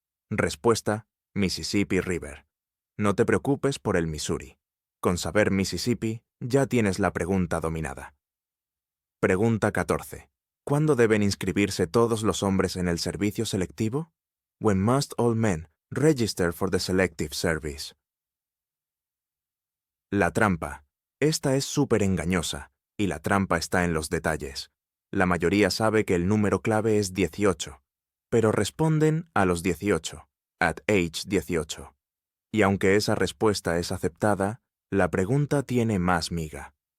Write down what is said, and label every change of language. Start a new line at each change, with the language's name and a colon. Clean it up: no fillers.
Spanish: Respuesta: Mississippi River. No te preocupes por el Missouri. Con saber Mississippi, ya tienes la pregunta dominada. Pregunta 14. ¿Cuándo deben inscribirse todos los hombres en el servicio selectivo?
English: When must all men register for the selective service?
Spanish: La trampa. Esta es súper engañosa, y la trampa está en los detalles. La mayoría sabe que el número clave es 18, pero responden a los 18,
English: at age 18.
Spanish: Y aunque esa respuesta es aceptada, la pregunta tiene más miga.